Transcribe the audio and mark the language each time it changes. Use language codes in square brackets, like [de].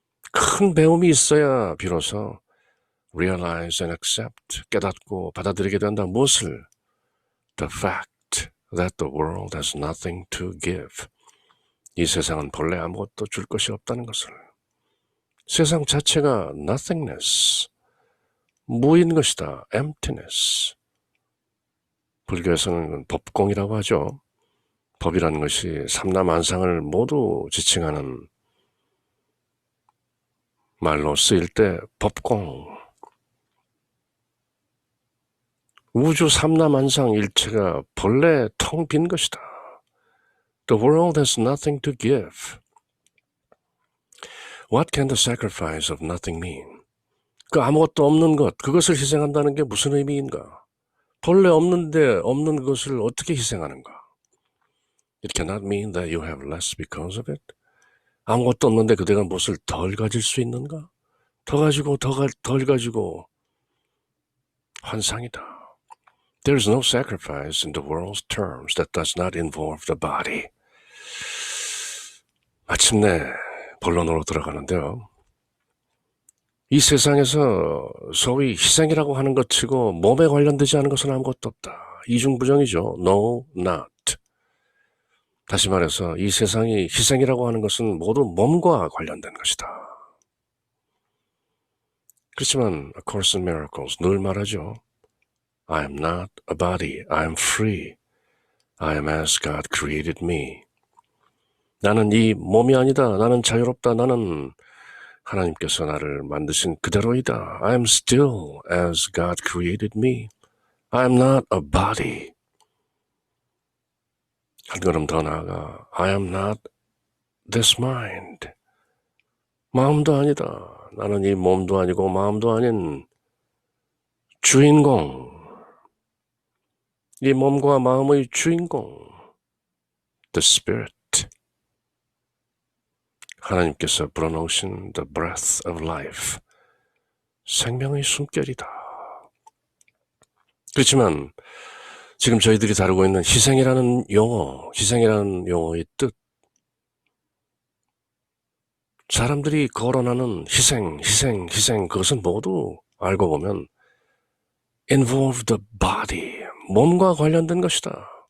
[ko] 큰 배움이 있어야 비로소 [en] realize and accept, [ko] 깨닫고 받아들이게 된다. 무엇을? [en] The fact that the world has nothing to give. [ko] 이 세상은 본래 아무것도 줄 것이 없다는 것을. 세상 자체가 nothingness, 무인 것이다. [en] emptiness. [ko] 불교에서는 법공이라고 하죠. 법이라는 것이 삼라만상을 모두 지칭하는 말로 쓰일 때 법공. 우주 삼라만상 일체가 본래 텅 빈 것이다. [en] The world has nothing to give. What can the sacrifice of nothing mean? [ko] 그 아무것도 없는 것, 그것을 희생한다는 게 무슨 의미인가? 본래 없는데 없는 것을 어떻게 희생하는가? [en] It cannot mean that you have less because of it. [ko] 아무것도 없는데 그대가 무엇을 덜 가질 수 있는가? 더 가지고 덜 가지고 환상이다. [en] There is no sacrifice in the world's terms that does not involve the body. [ko] 마침내 본론으로 들어가는데요. 이 세상에서 소위 희생이라고 하는 것 치고 몸에 관련되지 않은 것은 아무것도 없다. 이중부정이죠. [en] No, not. [ko] 다시 말해서 이 세상이 희생이라고 하는 것은 모두 몸과 관련된 것이다. 그렇지만 A Course in Miracles 늘 말하죠. [en] I am not a body. I am free. I am as God created me. [ko] 나는 이 몸이 아니다. 나는 자유롭다. 나는 하나님께서 나를 만드신 그대로이다. [en] I am still as God created me. I am not a body. [ko] 한 걸음 더 나아가 [en] I am not this mind. [ko] 마음도 아니다. 나는 이 몸도 아니고 마음도 아닌 주인공. 이 몸과 마음의 주인공. [en] The Spirit. [ko] 하나님께서 불어넣으신 [en] The Breath of Life. [ko] 생명의 숨결이다. 그렇지만 지금 저희들이 다루고 있는 희생이라는 용어의 뜻, 사람들이 거론하는 희생, 그것은 모두 알고 보면 [en] involve the body, [ko] 몸과 관련된 것이다.